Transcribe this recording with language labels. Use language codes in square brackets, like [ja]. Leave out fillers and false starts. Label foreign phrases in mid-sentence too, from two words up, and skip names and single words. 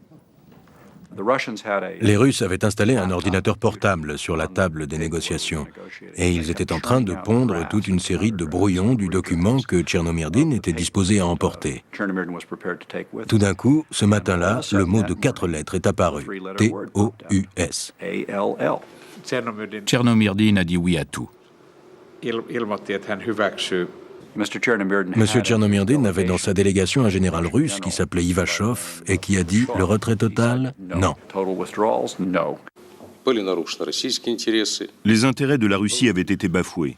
[fr] Les Russes avaient installé un ordinateur portable sur la table des négociations et ils étaient en train de pondre toute une série de brouillons du document que Tchernomyrdin était disposé à emporter. Tout d'un coup, ce matin-là, le mot de 4 lettres est apparu. T-O-U-S. Tchernomyrdin a dit oui à tout. Monsieur Tchernomyrdin avait dans sa délégation un général russe qui s'appelait Ivachov et qui a dit « le retrait total, non ». Les intérêts de la Russie avaient été bafoués.